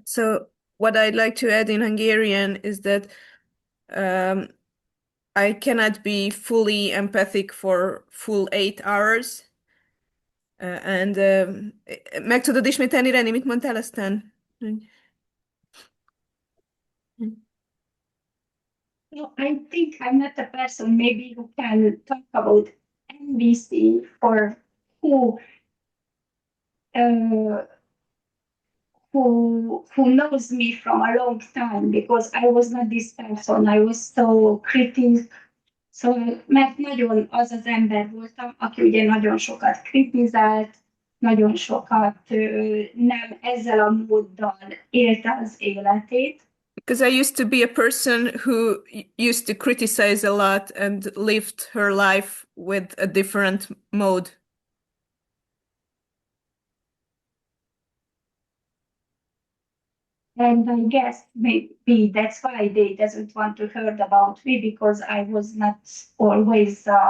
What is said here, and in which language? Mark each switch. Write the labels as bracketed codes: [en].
[en] So what I'd like to add in Hungarian is that I cannot be fully empathic for full 8 hours. [hu] And meg tudod ismételni, Reni, mit mondtál aztán? [en] No, I think I'm not the person maybe who can talk about NBC or who uh, who knows me from a long time, because I was not this person. I was so critic. [hu] So, mert nagyon az az ember voltam, aki ugye nagyon sokat kritizált, nagyon sokat nem ezzel a móddal élte az életét. [en] Because I used to be a person who used to criticize a lot and lived her life with a different mode. And I guess maybe that's why they doesn't want to heard about me, because I was not always